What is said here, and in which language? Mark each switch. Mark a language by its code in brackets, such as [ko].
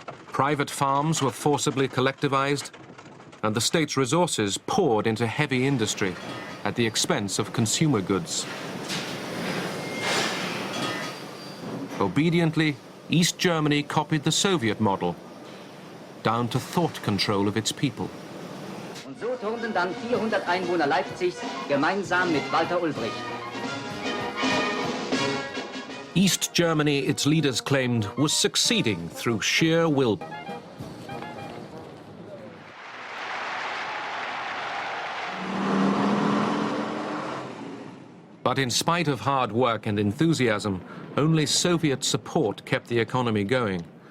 [en] Private farms were forcibly collectivized, and the state's resources poured into heavy industry at the expense of consumer goods. Obediently, East Germany copied the Soviet model, down to thought control of its people. [de] Und so turnten dann 400 Einwohner Leipzigs gemeinsam mit Walter Ulbricht. [en] East Germany, its leaders claimed, was succeeding through sheer will. But in spite of hard work and enthusiasm, only Soviet support kept the economy going.